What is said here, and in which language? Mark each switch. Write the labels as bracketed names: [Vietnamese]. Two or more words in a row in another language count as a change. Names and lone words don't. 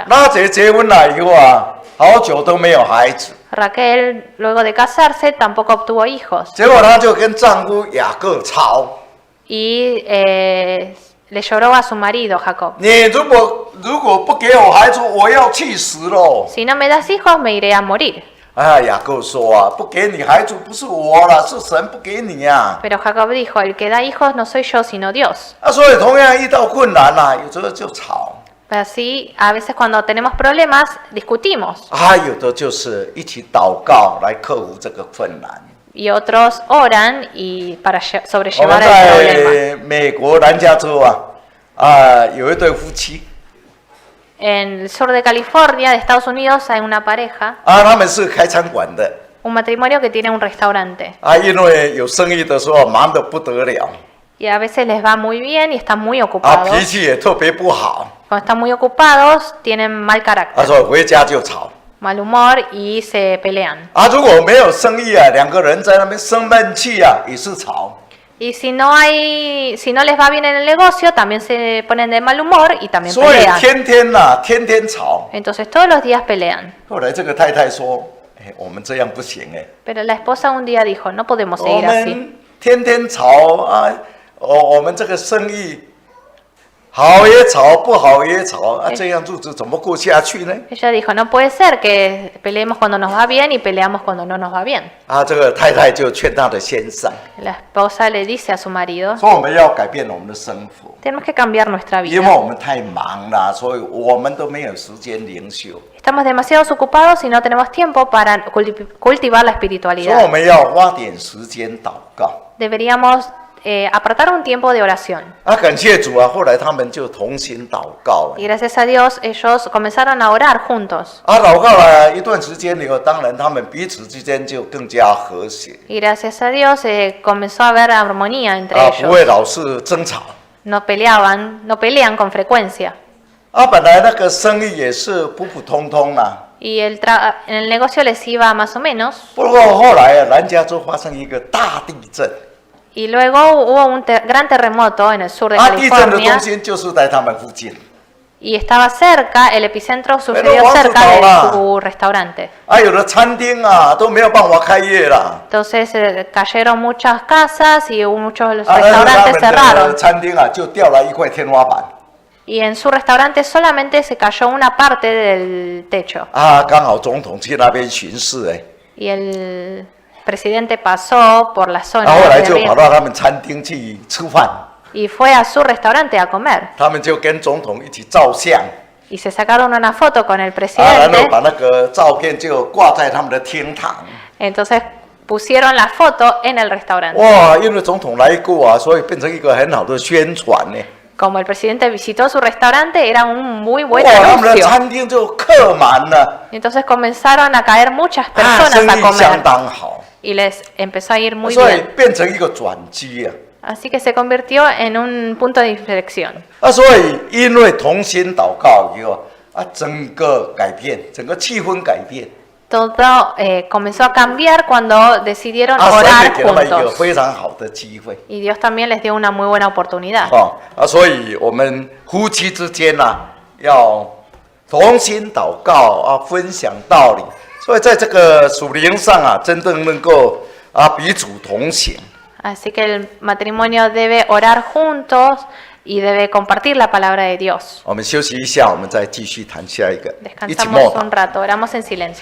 [Chinese] 拉结结婚了以后好久都没有孩子， [Spanish] Raquel, luego de casarse, tampoco obtuvo hijos. [Chinese] 结果她就跟丈夫雅各吵。 [Spanish] Y le lloró a su marido, Jacob. [Chinese] 你如果不给我孩子，我要气死了。 [Spanish] Si no me das hijos, me iré a morir. [Chinese] 雅各说不给你孩子不是我了，是神不给你 [Spanish] Pero Jacob dijo, el que da hijos no soy yo, sino Dios. [Chinese] 所以同样遇到困难有时候就吵。 [Spanish] Pero así, a veces cuando tenemos problemas, discutimos. [Chinese] 有的就是一起祷告来克服这个困难。 [Spanish] Y otros oran y para [Chinese] 我 [Spanish] sobrellevar [Chinese] 们 [Spanish] el problema. [Chinese] 在美国南加州有一对夫妻 [Spanish] En el sur de California, de Estados Unidos, hay una pareja, [Chinese] 他们是开餐馆的 [Spanish] un matrimonio que tiene un restaurante. [Chinese] 因为有生意的时候忙得不得了 [Spanish] Y a veces les va muy bien y están muy [Chinese] 脾 [Spanish] ocupados. [Chinese] 气也特别不好 [Spanish] Cuando están muy ocupados, tienen mal carácter, [Chinese] 所以回家就吵 [Spanish] mal humor y se pelean. [Chinese] 如果没有生意两个人在那边生闷气也是吵 [Spanish] Y si no les va bien en el negocio, también se ponen de mal humor y también [Chinese] 所以 [Spanish] pelean. [Chinese] 天天吵 [Spanish] Entonces todos los días pelean. [Chinese] 后来这个太太说我们这样不行 [Spanish] Pero la esposa un día dijo, no podemos [Chinese] 我 [Spanish] seguir así. [Chinese] 们天天吵我们这个生意好也吵不好也吵这样日子怎么过下去呢 [Spanish] Ella dijo, no puede ser que peleemos cuando nos va bien y peleamos cuando no nos va bien. [Chinese] 这个太太就劝她的先生 [Spanish] La esposa le dice a su marido, [Chinese] 说我们要改变我们的生活 [Spanish] Tenemos que cambiar nuestra [Chinese] 因为 [Spanish] vida. [Chinese] 我们太忙了，所以我们都没有时间灵修， [Spanish] Estamos demasiado ocupados y no tenemos tiempo para cultivar la [Chinese] 所以我 [Spanish] espiritualidad. [Chinese] 们要花点时间祷告。 [Spanish] Deberíamos apartar un tiempo de oración. [Chinese] 感谢主啊！后来他们就同心祷告。 [Spanish] Y gracias a Dios ellos comenzaron a orar juntos. [Chinese] 祷告了一段时间以后，当然他们彼此之间就更加和谐， [Spanish] Y gracias a Dios comenzó a haber armonía entre [Chinese] 不会 [Spanish] ellos. [Chinese] 老是争吵。 [Spanish] No pelean con frecuencia. [Chinese] 本来那个生意也是普普通通啦。 [Spanish] Y en el negocio les iba más o menos. [Chinese] 不过后来南加州发生一个大地震， [Spanish] Y luego hubo un gran terremoto en el sur de [Chinese] 地震的中 [Spanish] California. [Chinese] 心就是在他们附近。 [Spanish] Y estaba cerca, el epicentro sucedió Pero cerca vamos de su restaurante. [Chinese] 有的餐厅啊都没有办法开业啦。 [Spanish] Entonces cayeron muchas casas y muchos [Chinese] 他 [Spanish] restaurantes [Chinese] 们的 [Spanish] cerraron. [Chinese] 餐厅啊就掉了一块天花板。 [Spanish] Y en su restaurante solamente se cayó una parte del techo. [Chinese] 刚好总统去那边巡视 [Spanish] Y el presidente pasó por la zona [Chinese] 后来 [Spanish] de [Chinese] 就跑 [Spanish] riesgo [Chinese] 到他们餐厅去吃饭， [Spanish] y fue a su restaurante a comer. [Chinese] 他们就跟总统一起照相， [Spanish] Y se sacaron una foto con el [Chinese] 然后 [Spanish] presidente. [Chinese] 把那个照片就挂在他们的厅堂。 [Spanish] Entonces pusieron la foto en el restaurante. [Chinese] 哇，因为总统来过啊，所以变成一个很好的宣传呢。 [Spanish] Como el presidente visitó su restaurante, era un muy [Chinese] 哇， [Spanish] buen [Chinese] 他们的 [Spanish] anuncio. [Chinese] 餐厅就客满了， [Spanish] Entonces comenzaron a caer muchas personas [Chinese] 生 [Spanish] a [Chinese] 意相 [Spanish] comer [Chinese] 当好， [Spanish] y les empezó a ir muy [Chinese] 所以 [Spanish] bien. [Chinese] 变成一个转机啊。 [Spanish] Así que se convirtió en un punto de inflexión. [Chinese] 所以因为同心祷告以后整个改变，整个气氛改变。 [Spanish] Todo comenzó a cambiar cuando decidieron [Chinese] 所以 [Spanish] orar [Chinese] 给他们一个 [Spanish] juntos. [Chinese] 非常好的机会。 [Spanish] Y Dios también les dio una muy buena oportunidad. [Chinese] 所以我们夫妻之间要同心祷告分享道理。所以在这个属灵上真正能够彼此同行。 [Spanish] Así que el matrimonio debe orar juntos y debe compartir la palabra de Dios. [Chinese] 我们休息一下，我们再继续谈下一个，一起 [Spanish] Descansamos [Chinese] 默祷。 [Spanish] un rato, oramos en silencio.